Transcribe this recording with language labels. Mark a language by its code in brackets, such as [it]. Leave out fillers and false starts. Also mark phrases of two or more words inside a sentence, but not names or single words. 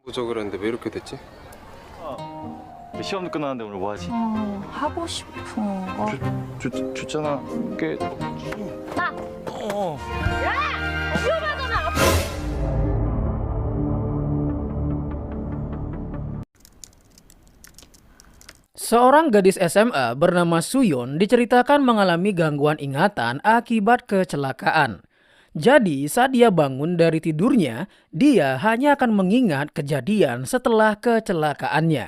[ko] 보자 그랬는데 왜 이렇게 됐지? 시험도 끝났는데 오늘 뭐 하지? 하고 싶은 거. 줬잖아. 꽤. 나. 위험하잖아. [id] Seorang gadis SMA bernama Suyon diceritakan mengalami gangguan ingatan akibat kecelakaan. Jadi saat dia bangun dari tidurnya, dia hanya akan mengingat kejadian setelah kecelakaannya.